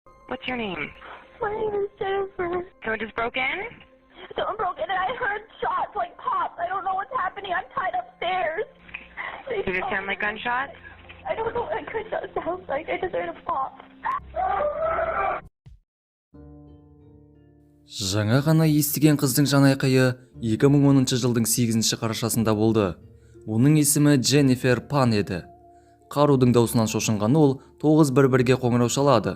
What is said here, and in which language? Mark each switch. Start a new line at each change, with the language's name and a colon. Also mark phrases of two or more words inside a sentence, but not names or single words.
English: What's your name? My name is Jennifer. Someone just broke in? Someone broke in and I heard shots like pops. I don't know what's happening. I'm tied upstairs. Does it sound like gunshots? I don't know what gunshot sounds like. I just heard a pop.
Kazakh: Жаңа ғана естіген қыздың жанайқайы 2010 жылдың 8 қарашасында болды. Оның есімі Дженнифер Пан еді. Қарудың даусынан шошынған ол 911-ге қоңырау шалады.